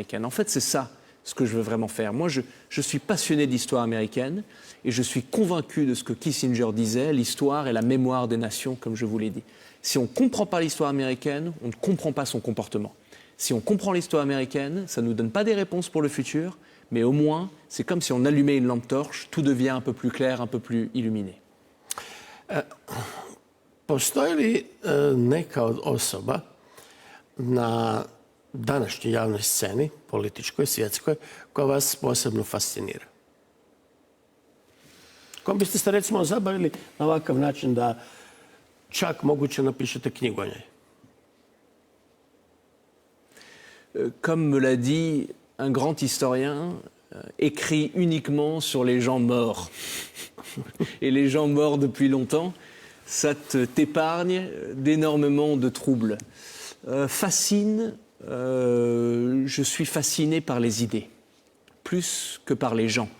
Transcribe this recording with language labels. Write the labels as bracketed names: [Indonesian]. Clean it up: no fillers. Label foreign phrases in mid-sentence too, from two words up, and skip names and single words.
[French] En fait, c'est ça ce que je veux vraiment faire. Moi, je suis passionné d'histoire américaine et je suis convaincu de ce que Kissinger disait, l'histoire est la mémoire des nations, comme je vous l'ai dit. Si on ne comprend pas l'histoire américaine, on ne comprend pas son comportement. Si on comprend l'histoire américaine, ça ne nous donne pas des réponses pour le futur, mais au moins, c'est comme si on allumait une lampe torche, tout devient un peu plus clair, un peu plus illuminé. [Croatian] Postoji li neka od osoba na današnjoj javnoj sceni, političkoj, svjetskoj, koja vas posebno fascinira? Kom biste se recimo zabavili na ovakav način da čak moguće napišete knjigu o njoj? [French] Comme me l'a dit un grand historien écrit uniquement sur les gens morts. Et les gens morts depuis longtemps, ça t'épargne d'énormément de troubles. Fascine, je suis fasciné par les idées, plus que par les gens.